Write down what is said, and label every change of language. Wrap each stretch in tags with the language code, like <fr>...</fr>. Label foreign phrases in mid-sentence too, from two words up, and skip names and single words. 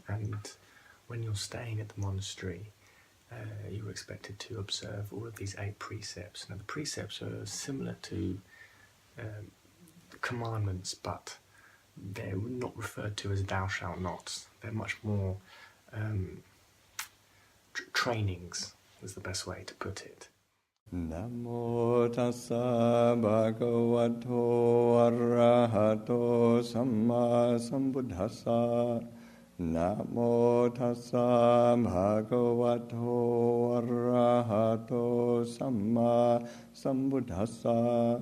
<en>And when you're staying at the monastery, you're expected to observe all of these 8 precepts. Now, the precepts are similar to commandments, but they're not referred to as thou shalt not. They're much more trainings, is the best way to put it.</en> <pi>Namo tassa bhagavato arahato samma sambuddhassa. Namo tassa bhagavato arahato samma sambuddhassa.</pi>